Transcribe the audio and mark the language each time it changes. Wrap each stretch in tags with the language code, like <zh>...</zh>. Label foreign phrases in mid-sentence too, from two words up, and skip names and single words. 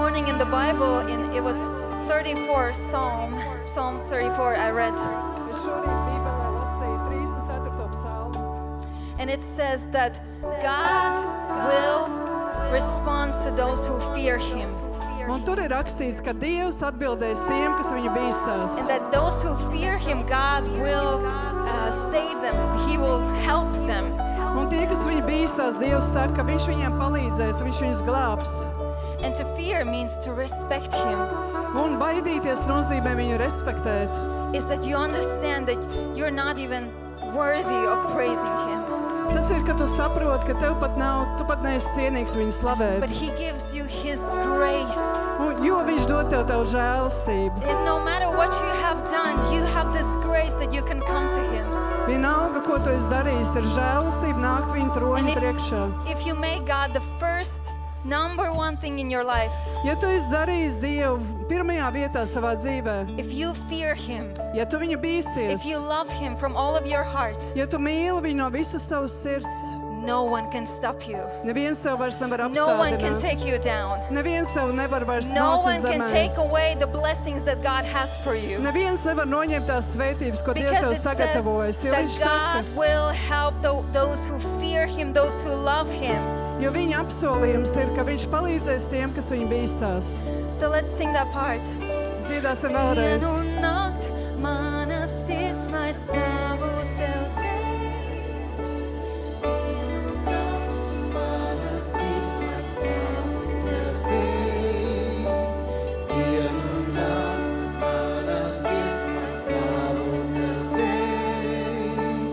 <en>in the Bible, it was 34 Psalm 34 I read.</en> <lv>Es šorīt Bībelē lasīju 34. psalmu.</lv> <en>And it says that God will respond to those who fear him.</en> <lv>Un tur ir rakstīts, ka Dievs atbildēs tiem, kas viņu bīstās.</lv> <en>And that those who fear him, God will save them. He will help them.</en> <lv>Un tie, kas viņu bīstās, Dievs saka, ka viņš viņiem palīdzēs, viņš viņus glābs.</lv> <en>And to fear means to respect him.</en> <lv>Un baidīties nozīmē viņu respektēt.</lv> <en>Is that you understand that you're not even worthy of praising him.</en> <lv>Tas ir, ka tu saproti, ka tu pat neesi cienīgs viņu slavēt.</lv> <en>But he gives you his grace.</en> <lv>Jo viņš dod tev tavu žēlastību.</lv> <en>And no matter what you have done, you have this grace that you can come to him.</en> <lv>Vienalga, ko tu esi darījis, ir žēlastība nākt viņa troņa priekšā.</lv> <en>If you make God the first, number one thing in your life,</en> <lv>Ja tu esi darījis Dievu pirmajā vietā savā dzīvē,</lv> <en>if you fear him,</en> <lv>ja tu viņu bīsties,</lv> <en>if you love him from all of your heart,</en> <lv>ja tu mīli viņu no visas savas sirds,</lv> <en>no one can stop you.</en> <lv>neviens tev vairs nevar</lv> <en>No one can</en> <lv>apstādināt.</lv> <en>take you down.</en> <lv>Neviens tev nevar vairs</lv> <en>No one</en> <lv>nosist</lv> <en>can</en> <lv>zemē.</lv> <en>take away the blessings that God has for you.</en> <lv>Neviens nevar noņemt tās svētības, ko Dievs</lv> <en>Because</en> <lv>tev</lv> <en>it says</en> <lv>sagatavojas. Jo</lv> <en>that</en> <lv>viņš</lv> <en>God</en> <lv>saka,</lv> <en>will help those who fear him, those who love him.</en> <lv>jo viņa apsolījums ir, ka viņš palīdzēs tiem, kas viņu bīstās.</lv> <en>So let's sing that part.</en> <lv>Dziedāsim vēlreiz. Vienu nakt mana sirds, lai slavu tev teic. Vienu nakt mana sirds, lai slavu tev teic. Vienu nakt mana sirds, lai slavu tev teic.</lv>